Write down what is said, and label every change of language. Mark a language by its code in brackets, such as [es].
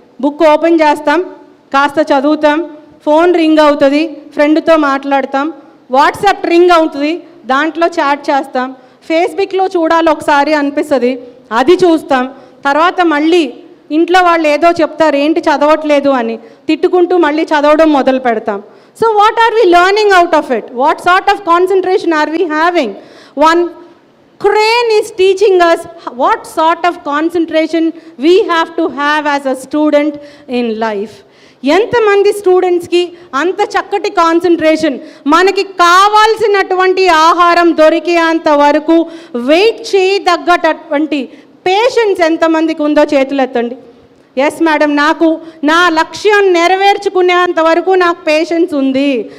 [te] Book open చేస్తాం, కాస్త చదువుతాం, ఫోన్ రింగ్ అవుతుంది, ఫ్రెండ్తో మాట్లాడతాం, వాట్సాప్ రింగ్ అవుతుంది, దాంట్లో చాట్ చేస్తాం, ఫేస్బుక్లో చూడాలి ఒకసారి అనిపిస్తుంది, అది చూస్తాం. తర్వాత మళ్ళీ ఇంట్లో వాళ్ళు ఏదో చెప్తారు, ఏంటి చదవట్లేదు అని, తిట్టుకుంటూ మళ్ళీ చదవడం మొదలు పెడతాం. [en] So what are we learning out of it? What sort of concentration are we having? One crane is teaching us what sort of concentration we have to have as a student in life. [te] ఎంతమంది స్టూడెంట్స్కి అంత చక్కటి concentration, మనకి కావాల్సినటువంటి ఆహారం దొరికేంత వరకు wait చేయదగ్గటటువంటి patience ఎంతమందికి ఉందో చేతులు ఎత్తండి. ఎస్ మేడం, నాకు నా లక్ష్యం నెరవేర్చుకునేంత వరకు నాకు పేషెన్స్ ఉంది.